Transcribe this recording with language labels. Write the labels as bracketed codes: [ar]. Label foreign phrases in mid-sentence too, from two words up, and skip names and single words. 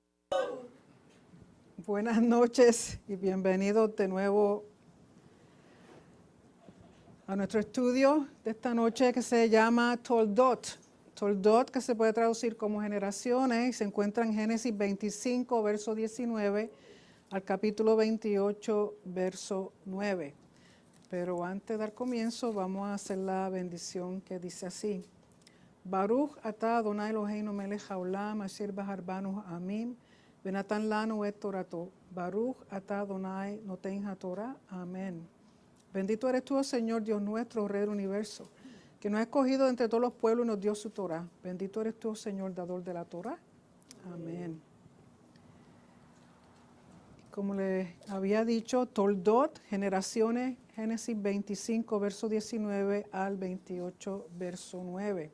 [es] Buenas noches y bienvenidos de nuevo a nuestro estudio de esta noche que se llama Toldot. Toldot, que se puede traducir como generaciones, y se encuentra en Génesis 25, verso 19, al capítulo 28, verso 9. Pero antes de dar comienzo, vamos a hacer la bendición que dice así. [he] ברוך אתה ה' אלוהינו מלך העולם אשר בחר בנו עמים ונתן לנו את תורתו. ברוך אתה ה' נותן התורה. [es] Amén. Bendito eres tú, oh Señor Dios nuestro, Rey del universo, que nos ha escogido entre todos los pueblos y nos dio su Torah. Bendito eres tú, oh Señor, dador de la Torah. Amén. Como les había dicho, Toldot, generaciones, Génesis 25, verso 19 al 28, verso 9.